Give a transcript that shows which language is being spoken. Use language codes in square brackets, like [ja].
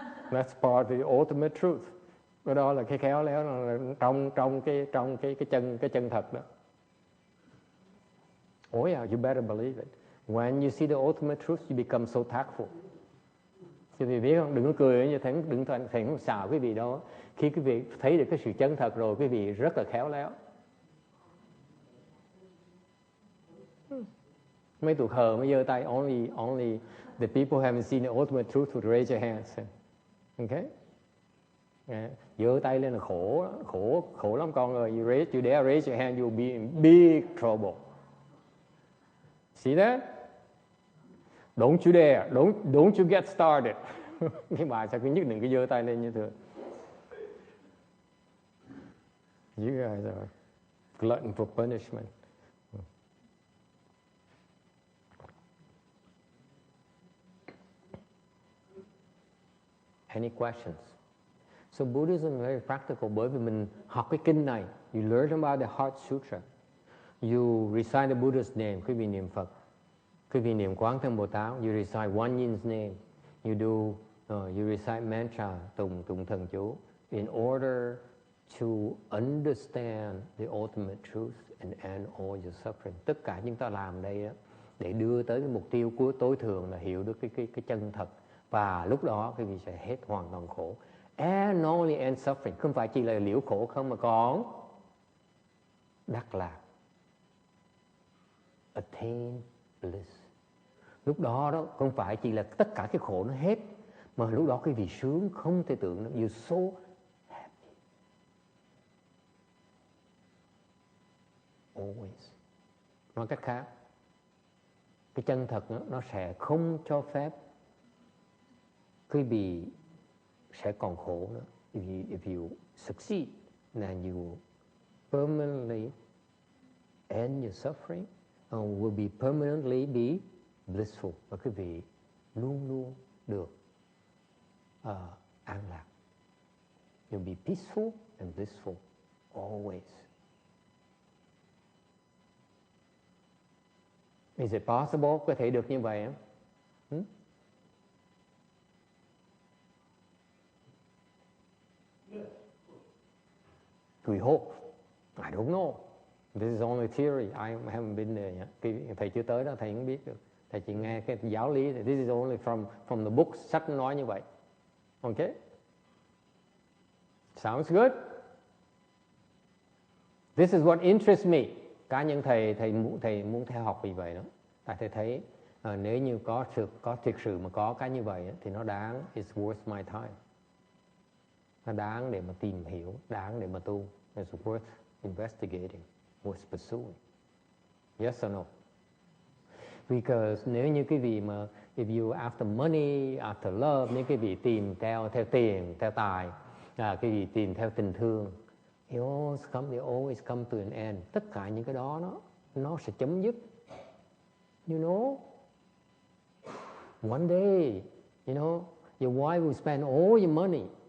[en] That's part of the ultimate truth. [vi] Cái đó là cái khéo léo trong cái chân thật đó. [en] Oh yeah, you better believe it. When you see the ultimate truth, you become so tactful. [vi] Quý vị biết không? Đừng có cười như thế, đừng thành xạo quý vị đó. Khi quý vị thấy được cái sự chân thật rồi, quý vị rất là khéo léo. Mấy tụi khờ mới giơ tay. [en] Only the people who haven't seen the ultimate truth would raise your hands. Okay? [vi] Giơ tay lên là khổ lắm con ơi. [en] You dare raise your hand, you'll be in big trouble. See that? Don't you dare. Don't you get started. [vi] Cái bài sao cứ nhất định cứ giơ tay lên như thường. [en] You guys are glutton for punishment. Any questions? So Buddhism is very practical. [vi] Bởi vì mình học cái kinh này, [en] you learn about the Heart Sutra. You recite the Buddha's name, [vi] quý vị niệm Phật. Quý vị niệm Quán Thân Bồ Tát, [en] you recite One Yin's name. You recite mantra, [vi] tụng thần chú, [en] in order to understand the ultimate truth and end all your suffering. [vi] Tất cả chúng ta làm đây đó, để đưa tới cái mục tiêu cuối tối thượng là hiểu được cái chân thật. Và lúc đó quý vị sẽ hết hoàn toàn khổ. [en] And not only end suffering, [vi] không phải chỉ là liễu khổ không mà còn đắc lạc. [en] Attain bliss. [vi] Lúc đó không phải chỉ là tất cả cái khổ nó hết, mà lúc đó quý vị sướng không thể tưởng được. [en] You're so happy. [vi] Always. Nói cách khác, cái chân thật nó sẽ không cho phép quý vị sẽ còn khổ nữa. [en] If you succeed, then you will permanently end your suffering and will be permanently be blissful. [vi] Và quý vị luôn luôn được an lạc. [en] You'll be peaceful and blissful always. Is it possible? [vi] Có thể được như vậy không? [en] We hope. I don't know. This is only theory. I haven't been there yet. [vi] Thầy chưa tới đó, thầy không biết được. Thầy chỉ nghe cái giáo lý. [en] This is only from the book. [vi] Sách nói như vậy. [en] Okay? Sounds good? This is what interests me. [vi] Cá nhân thầy muốn theo học vì vậy đó. Tại thầy thấy nếu như có thực sự mà có cái như vậy thì nó đáng. [en] It's worth my time. [vi] Nó đáng để mà tìm hiểu, đáng để mà tu. [en] It's worth investigating, worth pursuing. Yes or no? [vi] Because nếu như cái vị mà [en] if you after money, after love, [vi] nếu cái vị tìm theo tiền, theo tài, cái vị tìm theo tình thương, [en] They always come to an end. [vi] Tất cả những cái đó nó sẽ chấm dứt. [en] You know, one day, you know, your wife will spend all your money.